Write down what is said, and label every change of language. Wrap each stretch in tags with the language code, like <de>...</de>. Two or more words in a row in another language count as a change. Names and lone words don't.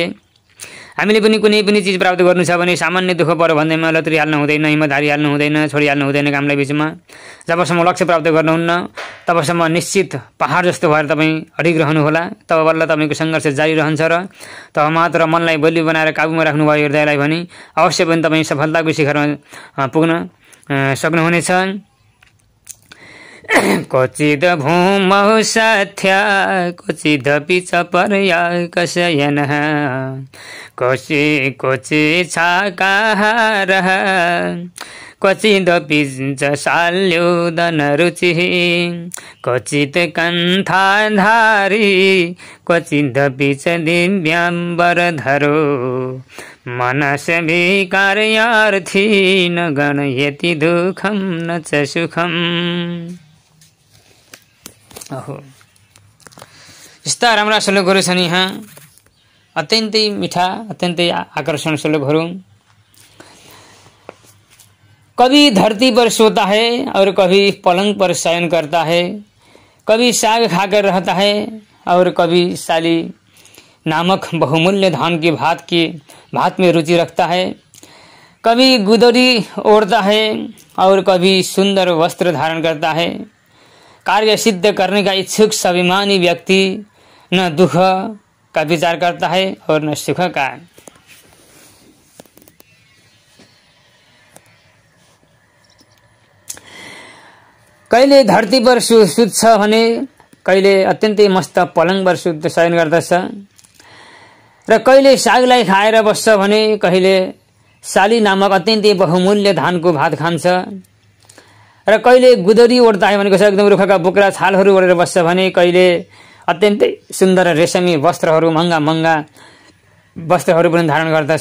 <ne>हामीले पनि कुनै पनि चिज प्राप्त गर्नु छ भने सामान्य दुःख पऱ्यो भन्दैमा लत्रिहाल्नु हुँदैन, हिम्मत हारिहाल्नु हुँदैन, छोडिहाल्नु हुँदैन कामलाई बिचमा। जबसम्म लक्ष्य प्राप्त गर्नुहुन्न तबसम्म निश्चित पहाड जस्तो भएर तपाईँ अडिग रहनुहोला। तब बल्ल तपाईँको सङ्घर्ष जारी रहन्छ र तब मात्र मनलाई बलियो बनाएर काबुमा राख्नुभयो हृदयलाई भने अवश्य पनि तपाईँ सफलताको शिखरमा पुग्न सक्नुहुनेछ।</ne> <sa>क्वचिद् भूमौ सथ्या क्वचिदपि च पर्यकशयनः क्वचित् शाकाहारः क्वचिदपि च शाल्योदनरुचिः क्वचित् कण्ठाधारी क्वचिदपि च दिव्याम्बरधरो मनसविकार्यार्थी न गणयति दुःखं न च सुखम्।</sa> <ne>यस्ता राम्रा श्लोकहरू छन् यहाँ, अत्यन्तै मिठा, अत्यन्तै आकर्षण श्लोकहरू।</ne> <hi>कभी धरती पर सोता है और कभी पलंग पर शयन करता है, कभी साग खाकर रहता है और कभी साली नामक बहुमूल्य धान के भात में रुचि रखता है, कभी गुदरी ओढ़ता है और कभी सुंदर वस्त्र धारण करता है। कार्य सिद्ध करने का इच्छुक स्वाभिमानी व्यक्ति न दुख का विचार करता है और न सुख का।</hi> <ne>कहिले धरती पर सुत्छ भने कहिले अत्यन्तै मस्त पलङ पर शयन गर्दछ र कहिले सागलाई खाएर बस्छ भने कहिले साली नामक अत्यन्तै बहुमूल्य धानको भात खान्छ र कहिले गुदरी ओढ्दा है भनेको छ एकदम रुखका बोक्रा छालहरू ओढेर बस्छ भने कहिले अत्यन्तै सुन्दर रेशमी वस्त्रहरू महँगा महँगा वस्त्रहरू पनि धारण गर्दछ।</ne>